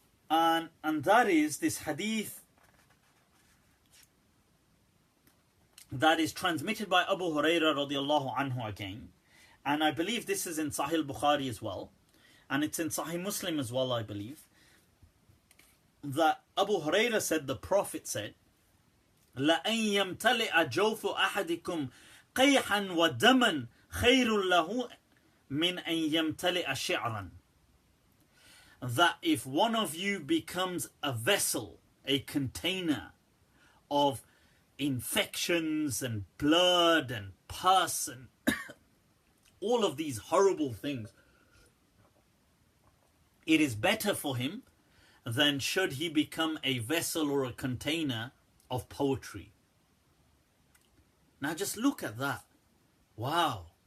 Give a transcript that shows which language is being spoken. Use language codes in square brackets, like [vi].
[en] And that is this hadith that is transmitted by Abu Hurairah radiallahu anhu again. And I believe this is in Sahih Bukhari as well. And it's in Sahih Muslim as well, I believe. That Abu Hurairah said, the Prophet said, [ar] لَأَنْ يَمْتَلِئَ جَوْفُ أَحَدِكُمْ قَيْحًا وَدَمًا خَيْرٌ لَهُ مِنْ أَنْ يَمْتَلِئَ شِعْرًا. [en] That if one of you becomes a vessel, a container of infections and blood and pus and all of these horrible things, it is better for him than should he become a vessel or a container of poetry. Now just look at that. Wow.